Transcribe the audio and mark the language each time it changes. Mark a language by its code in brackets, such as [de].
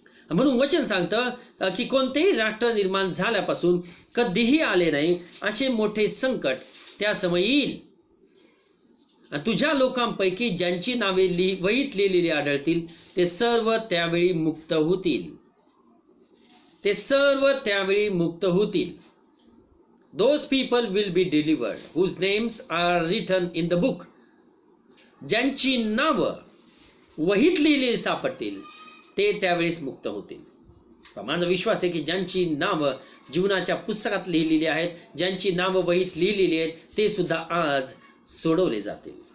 [mr] म्हणून वचन सांगतं की कोणतेही राष्ट्र निर्माण झाल्यापासून कधीही आले नाही असे मोठे संकट त्या समय येईल. तुझ्या लोकांपैकी ज्यांची नावे वहीत लिहिलेली आढळतील ते सर्व त्यावेळी मुक्त होतील. ते सर्व त्यावेळी मुक्त होतील. [en] Those people will be delivered whose names are written in the book. [mr] ज्यांची नावं वहीत लिहिलेली सापडतील ते त्यावेळेस मुक्त होतील. माझा विश्वास आहे की ज्यांची नावं जीवनाच्या पुस्तकात लिहिलेली आहेत, ज्यांची नावं वहीत लिहिलेली आहेत, ते सुद्धा आज सोडवले जातील.